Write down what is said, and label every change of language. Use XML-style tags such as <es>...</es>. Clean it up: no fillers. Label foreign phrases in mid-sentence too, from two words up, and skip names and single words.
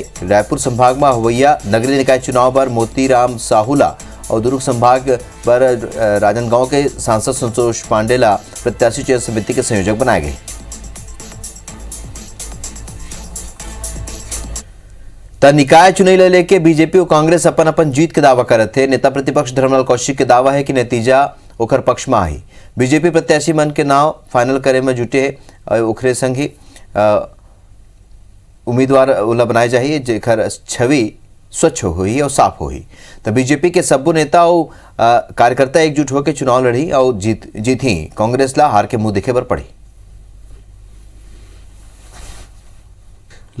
<hne>रायपुर संभाग में हवैया नगरीय निकाय चुनाव पर मोतीराम साहूला और दुर्ग संभाग पर राजनांदगांव के सांसद संतोष पांडेला प्रत्याशी चयन समिति के संयोजक बनाए गए। त निकाय चुनाव लेके बीजेपी और कांग्रेस अपन अपन जीत के दावा करत थे। नेता प्रतिपक्ष धर्मलाल कौशिक के दावा है कि नतीजा ओखर पक्ष में आई। बीजेपी प्रत्याशी मन के नाम फाइनल करे में जुटे है। ओखरे संग ही उम्मीदवार ओला बनाए जाइए जेकर छवि स्वच्छ हुई और साफ हुई। तो बीजेपी के सब्बू नेता और कार्यकर्ता एकजुट होकर चुनाव लड़ी और जीत ही कांग्रेस ला हार के मुंह दिखे पर पड़ी।</hne>